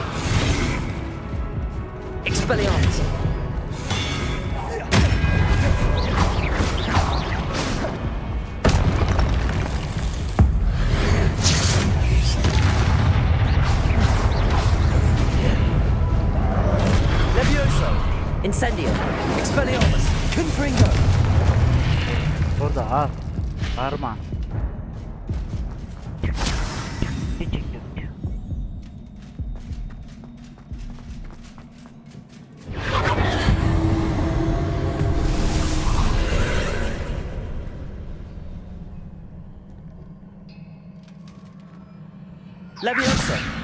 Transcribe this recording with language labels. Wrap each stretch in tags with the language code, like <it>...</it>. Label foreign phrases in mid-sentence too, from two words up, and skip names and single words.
<la>Expelliarmus. Levioso. Incendio. Expelliarmus. Confringo.</la> <tr>Orada al. Bağırma. Ne çekiyorsun?</tr> <la>Levioso.</la>